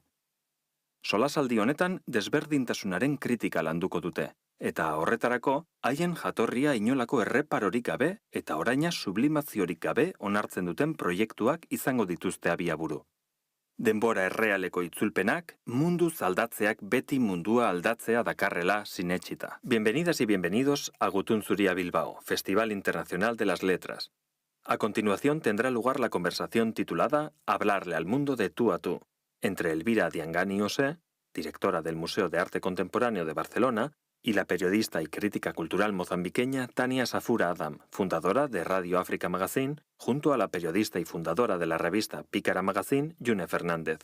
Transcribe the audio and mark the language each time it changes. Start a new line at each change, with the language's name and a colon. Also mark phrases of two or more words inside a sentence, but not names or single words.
Basque: Solasaldi honetan desberdintasunaren kritika landuko dute, eta horretarako haien jatorria inolako erreparorik gabe eta oraina sublimaziorik gabe onartzen duten proiektuak izango dituzte abiaburu. Denbora errealeko itzulpenak, mundu aldatzeak beti mundua aldatzea dakarrela sinetsita.
Spanish: Bienvenidas y bienvenidos a Gutunzuria Bilbao, Festival Internacional de las Letras. A continuación tendrá lugar la conversación titulada Hablarle al mundo de tú a tú, entre Elbira Dianganiose, directora del Museo de Arte Contemporáneo de Barcelona, y la periodista y crítica cultural mozambiqueña Tania Safura Adam, fundadora de Radio Africa Magazine, junto a la periodista y fundadora de la revista Pikara Magazine, June Fernández.